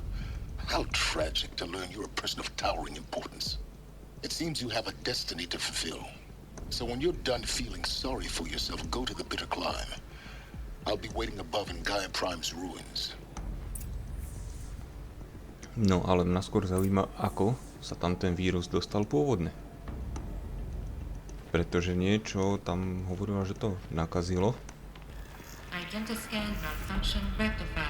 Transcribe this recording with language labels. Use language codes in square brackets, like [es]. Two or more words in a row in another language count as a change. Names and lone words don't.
[en] How tragic to learn you're a person of towering importance. It seems you have a destiny to fulfill. So when you're done feeling sorry for yourself, go to the bitter climb. I'll be waiting above in Gaia Prime's ruins. [sk] No, ale mňa skôr zaujíma, ako sa tam ten vírus dostal pôvodne. Pretože niečo tam hovorilo, že to nakazilo. [en] Identiscan malfunction rectified.